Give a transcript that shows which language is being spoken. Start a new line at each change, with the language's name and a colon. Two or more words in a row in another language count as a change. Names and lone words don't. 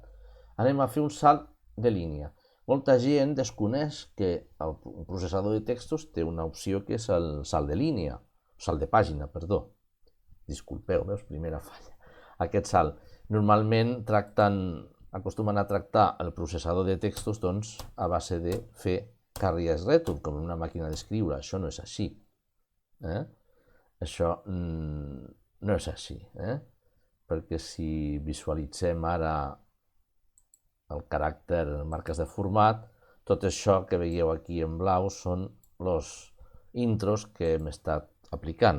Catalan: Anem a fer un salt de línia. Molta gent desconeix que el processador de textos té una opció que és el salt de línia, salt de pàgina, perdó. Disculpeu, veus? Primera falla. Aquest salt. Normalment acostumen a tractar el processador de textos a base de fer
English: carry as return,
Catalan: com una màquina d'escriure. Això no és així. Això no és així. Perquè si visualitzem ara el caràcter, marques de format, tot això que veieu aquí en blau són els intros que hem estat aplicant.